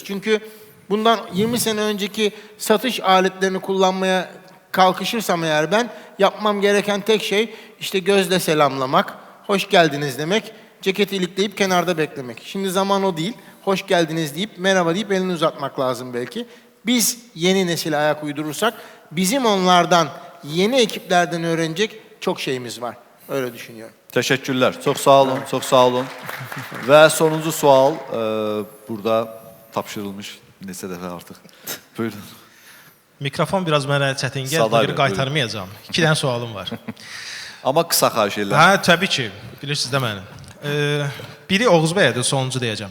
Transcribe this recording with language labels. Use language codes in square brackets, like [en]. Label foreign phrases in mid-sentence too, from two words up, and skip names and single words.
[tr] Çünkü bundan 20 sene önceki satış aletlerini kullanmaya kalkışırsam eğer ben yapmam gereken tek şey işte gözle selamlamak, hoş geldiniz demek, ceketi ilikleyip kenarda beklemek. Şimdi zaman o değil. Hoş geldiniz deyip merhaba deyip elini uzatmak lazım belki. Biz yeni nesile ayak uydurursak bizim onlardan, yeni ekiplerden öğrenecek çok şeyimiz var. Öyle düşünüyorum. [az] Təşəkkürlər. Çox sağ olun, çox sağ olun. Və sonuncu sual burada tapşırılmış neçə dəfə artıq. Buyurun. Mikrofon biraz mənə çətin gəldi, qaytarmayacağam. 2 dənə sualım var. Amma qısa xahiş edirəm. Hə, təbii ki, bilirsiniz də mənim. Biri Oğuz bəyədir, sonuncu deyəcəm.